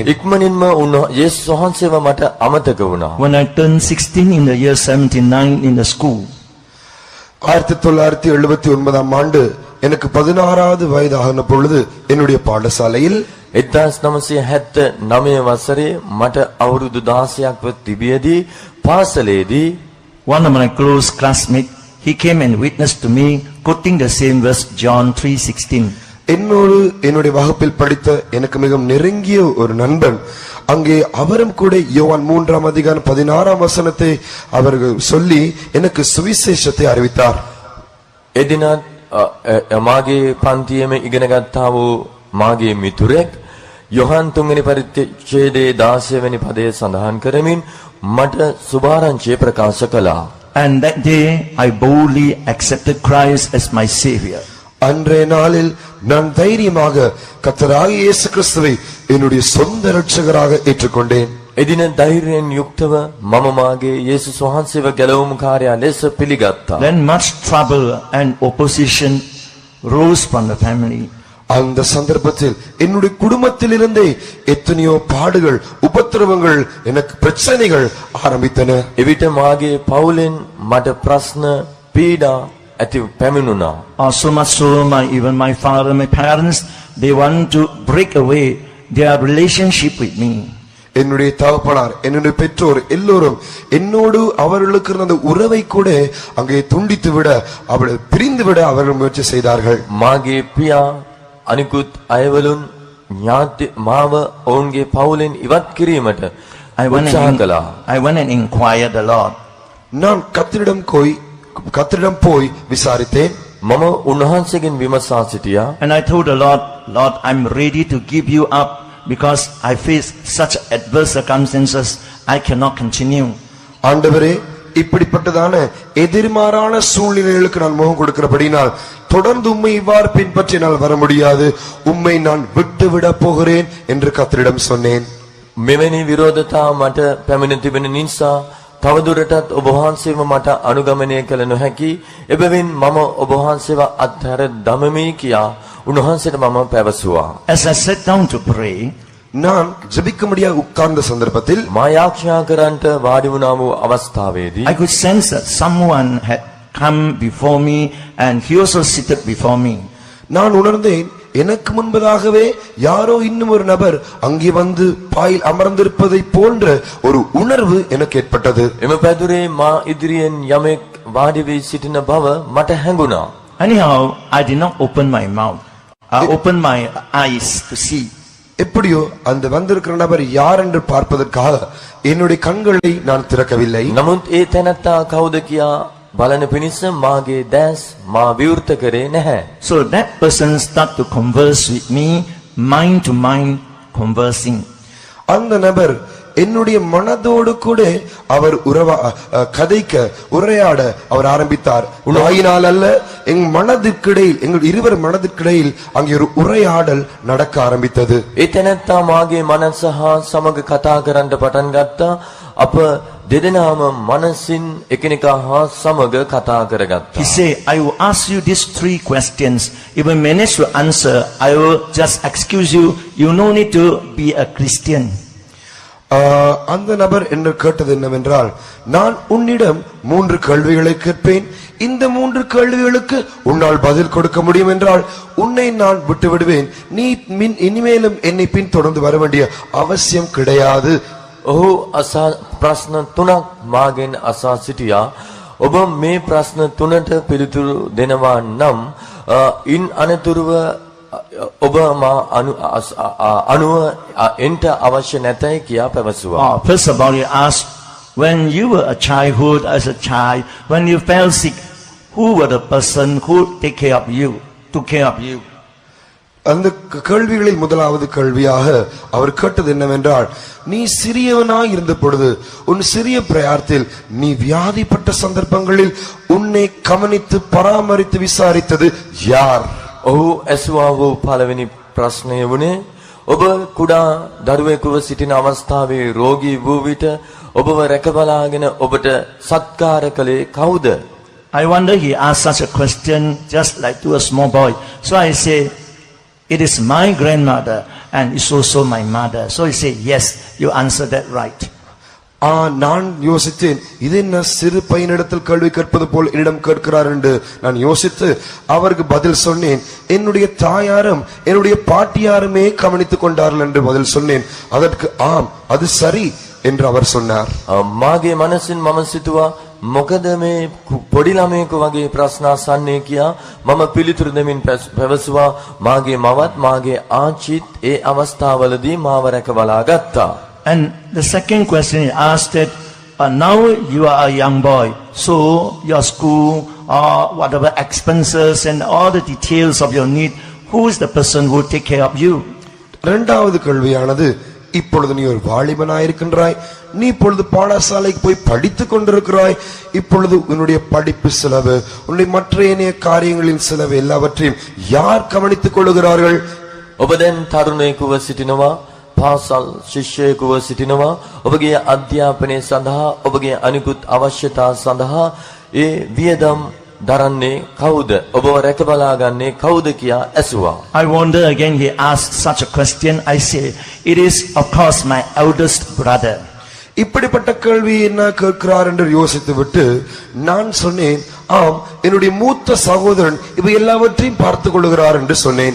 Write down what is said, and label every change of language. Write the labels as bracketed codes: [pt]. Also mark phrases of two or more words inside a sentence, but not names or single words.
[si] ඉක්මනින්ම යේසුස් වහන්සේව මට අමතක වුණා. [en] When I turned 16 in the year 79 in the school, [ta] 1979 ஆண்டு எனக்கு 16வது வயதான பொழுது என்னுடைய பாடசாலையில் [si] 1979 වසරේ මට අවුරුදු 16ක් ව තිබියදී පාසලේදී [en] one of my close classmates, he came and witnessed to me quoting the same verse, John 3:16. [ta] என்னுடைய வகுப்பில் படித்த எனக்கு மிகவும் நெருங்கிய ஒரு நண்பன் அங்கே அவரும் கூட யோவான் 3ஆம் அதிகாரம் 16ஆம் வசனத்தை அவர்கள் சொல்லி எனக்கு சுவிசேஷத்தை அறிவித்தார். [si] එදිනත් මාගේ පන්තියේම ඉගෙන ගත්තා වූ මාගේ මිතුරෙක් යොහන් 3 වෙනි පරිච්ඡේදයේ 16 වෙනි පදයේ සඳහන් කරමින් මට සුභාරංචිය ප්‍රකාශ කළා. [en] And that day I boldly accepted Christ as my savior. [ta] அன்றைய நாளில் நான் தைரியமாக கர்த்தராகிய இயேசு கிறிஸ்துவை என்னுடைய சொந்த இரட்சகராக ஏற்றுக்கொண்டேன். [si] එදින ධෛර්යයෙන් යුක්තව මම මාගේ යේසුස් වහන්සේව ගැලවුම් කාර්යය ලෙස පිළිගත්තා. [en] Then much trouble and opposition rose from the family. [ta] அந்த சந்தர்ப்பத்தில் என்னுடைய குடும்பத்திலிருந்தே எத்தனையோ பாடுகள் உபத்திரவங்கள் எனக்கு பிரச்சனைகள் ஆரம்பித்தன. [si] එවිට මාගේ පවුලෙන් මට ප්‍රශ්න පීඩා ඇති පැමිණුණා. [en] So much so, even my father, my parents, they want to break away their relationship with me. [ta] என்னுடைய தகப்பனார் என்னுடைய பெற்றோர் எல்லோரும் என்னோடு அவர்களுக்கு இருந்த உறவை கூட அங்கே துண்டித்து விட அவளை பிரிந்து விட அவர்கள் முயற்சி செய்தார்கள். [si] මාගේ පියා අනිකුත් අයවලුන් ඥාති මාව ඔවුන්ගේ පවුලෙන් ඉවත් කිරීමට උත්සාහ කළා. [en] I went and inquired the Lord. [ta] நான் கர்த்தரிடம் போய் விசாரித்தேன். [si] මම උන්වහන්සේගෙන් විමසා සිටියා. [en] And I told the Lord, Lord, I'm ready to give you up because I face such adverse circumstances, I cannot continue. [ta] ஆண்டவரே, இப்படிப்பட்டதான எதிர்மாறான சூழ்நிலைகளுக்கு நான் முகம் கொடுக்கிறபடினால் தொடர்ந்து உம்மை இவ்வாறு பின்பற்றி நான் வர முடியாது, உம்மை நான் விட்டுவிட போகிறேன் என்று கர்த்தரிடம் சொன்னேன். [si] මෙවැනි විරෝධතා මට පැමිණ තිබෙන නිසා තවදුරටත් ඔබ වහන්සේව මට අනුගමනය කළ නොහැකි. එබැවින් මම ඔබ වහන්සේව අත්හැර දමමි කියා උන්වහන්සේට මම පැවසුවා. [en] As I sat down to pray, [ta] நான் ஜெபிக்கும்படியாக உட்கார்ந்த சந்தர்ப்பத்தில் [si] මා යාඥා කරන්ට වාඩි වුණා වූ අවස්ථාවේදී [en] I could sense that someone had come before me and he also seated before me. [ta] நான் உணர்ந்தேன், எனக்கு முன்பதாகவே யாரோ இன்னும் ஒரு நபர் அங்கே வந்து பாயில் அமர்ந்திருப்பதை போன்ற ஒரு உணர்வு எனக்கு ஏற்பட்டது. [si] එම පැදුරේ මා ඉදිරියෙන් යමෙක් වාඩි වී සිටින බව මට හැඟුණා. [en] Anyhow, I did not open my mouth. I opened my eyes to see. [ta] எப்படியோ அந்த வந்திருக்கிற நபர் யார் என்று பார்ப்பதற்காக என்னுடைய கண்களை நான் திறக்கவில்லை. [si] නමුත් ඒ තැනත්තා කවුද කියා බලන පිණිස මාගේ දැස් මා විවෘත කරේ නැහැ. [en] So that person started to converse with me, mind to mind conversing. [ta] அந்த நபர் என்னுடைய மனதோடு கூட அவர் கதைக்க உரையாட அவர் ஆரம்பித்தார். உணவாயினால் அல்ல, எங்கள் இருவர் மனதிற்கிடையில் அங்கே ஒரு உரையாடல் நடக்க ஆரம்பித்தது. [si] ඒ තැනත්තා මාගේ මනස හා සමග කතා කරන්න පටන් ගත්තා. අප දෙදෙනාම මනසින් එකිනෙකා හා සමග කතා කරගත්තා. [en] He said, I will ask you these 3 questions. If I manage to answer, I will just excuse you. You no need to be a Christian. [ta] அந்த நபர் என்ன கேட்டது என்னவென்றால், நான் உன்னிடம் 3 கேள்விகளை கேட்பேன். இந்த 3 கேள்விகளுக்கு உன்னால் பதில் கொடுக்க முடியும் என்றால் உன்னை நான் விட்டு விடுவேன். நீ இனிமேலும் என்னை பின் தொடர்ந்து வர வேண்டிய அவசியம் கிடையாது. [si] ඔහු ප්‍රශ්න 3ක් මාගෙන් අසා සිටියා. ඔබ මේ ප්‍රශ්න 3ට පිළිතුරු දෙනවා නම් ඉන් අනතුරුව ඔබ මා අනුව එන්ට අවශ්‍ය නැතයි කියා පැවසුවා. [en] First of all, he asked, when you were a childhood, as a child, when you fell sick, who were the person who took care of you? [ta] அந்த கேள்விகளில் முதலாவது கேள்வியாக அவர் கேட்டது என்னவென்றால், நீ சிறியவனாய் இருந்த பொழுது உன் சிறிய பிரயாத்தில் நீ வியாதிப்பட்ட சந்தர்ப்பங்களில் உன்னை கவனித்து பராமரித்து விசாரித்தது யார்? [si] ඔහු ඇසුවා වූ පළවෙනි ප්‍රශ්නය වුණේ, ඔබ කුඩා දරුවෙකුව සිටින අවස්ථාවේ රෝගී වූ විට ඔබව රැකබලාගෙන ඔබට සත්කාර කළේ කවුද? [en] I wonder he asked such a question just like to a small boy. So I say, it is my grandmother and it's also my mother. So he said, yes, you answered that right. [ta] நான் யோசித்தேன், இது என்ன சிறு பையனிடத்தில் கேள்வி கேட்பது போல் என்னிடம் கேட்கிறார் என்று நான் யோசித்து அவருக்கு பதில் சொன்னேன், என்னுடைய தாயாரும் என்னுடைய பாட்டியாருமே கவனித்துக் கொண்டார்கள் என்று பதில் சொன்னேன். அதற்கு ஆம், அது சரி என்று அவர் சொன்னார். [si] මාගේ මනසින් මම සිතුවා, මොකද මේ පොඩි ළමයෙකු වගේ ප්‍රශ්න අසන්නේ කියා මම පිළිතුරු දෙමින් පැවසුවා, මාගේ මවත් මාගේ ආච්චිත් ඒ අවස්ථාවලදී මාව රැකබලා ගත්තා. [en] And the second question he asked that, now you are a young boy, so your school or whatever expenses and all the details of your need, who is the person who will take care of you? [ta] இரண்டாவது கேள்வியானது, இப்பொழுது நீ ஒரு வாலிபனாயிருக்கின்றாய், நீ இப்பொழுது பாடசாலைக்கு போய் படித்துக் கொண்டிருக்கிறாய், இப்பொழுது உன்னுடைய படிப்பு செலவு, உன்னுடைய மற்ற ஏனைய காரியங்களின் செலவு எல்லாவற்றையும் யார் கவனித்துக் கொள்கிறார்கள்? [si] ඔබ දැන් තරුණයෙකුව සිටිනවා, පාසල් ශිෂ්‍යයෙකුව සිටිනවා, ඔබගේ අධ්‍යාපනය සඳහා ඔබගේ අනිකුත් අවශ්‍යතා සඳහා ඒ වියදම් දරන්නේ කවුද? ඔබව රැකබලා ගන්නේ කවුද කියා ඇසුවා. [en] I wonder again he asked such a question. I say, it is of course my eldest brother. [ta] இப்படிப்பட்ட கேள்வி என்ன கேட்கிறார் என்று யோசித்து விட்டு நான் சொன்னேன், ஆம், என்னுடைய மூத்த சகோதரன் இவை எல்லாவற்றையும் பார்த்துக் கொள்கிறார் என்று சொன்னேன்.